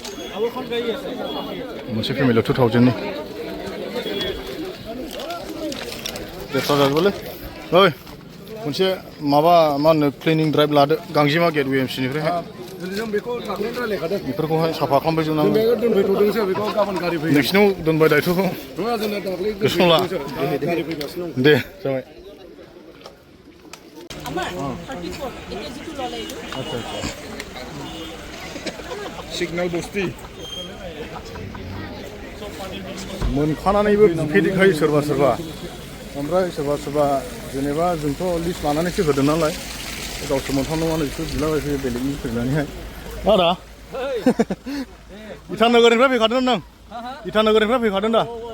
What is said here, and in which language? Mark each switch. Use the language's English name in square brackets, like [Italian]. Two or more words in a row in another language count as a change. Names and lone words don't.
[Bodo] मोनसे फेमिलियाव 2000 नि देरसा जाजोबोलै ओइ मोनसे माबा मा होनो [English] cleaning drive [Bodo] लादो गांजिमा गेट UMC निफ्रायहाय जों बेखौ थाबैनो रायलायखादों बेफोरखौहाय साफा खालामबाय जोबनांगौ बेखौ दोनफैथ'दोंसो बेखौ गाबोन गारि फैयो नोंसिनाव दोनबाय दायथ'खौ नङा जोंना दाख्लै गोसोआव ला गारि फैगासिनो दं दे जाबाय [Assamese] আমাৰ 34 এতিয়া যিটো ললে এইটো আচ্ছা আচ্ছা [Bodo] सिगनेल बस्ती मोनखानानैबो बुफेदिखायो सोरबा सोरबा ओमफ्राय सोरबा सोरबा जेनेबा जोंथ' लिस्ट लानानैसो होदों नालाय गावसोर मोनथावनानै बिसोर बिलाबायफैयो बेलेगनि फैनानैहाय आदा इटानगरनिफ्राय फैखादों नों इटानगरनिफ्राय फैखादों दा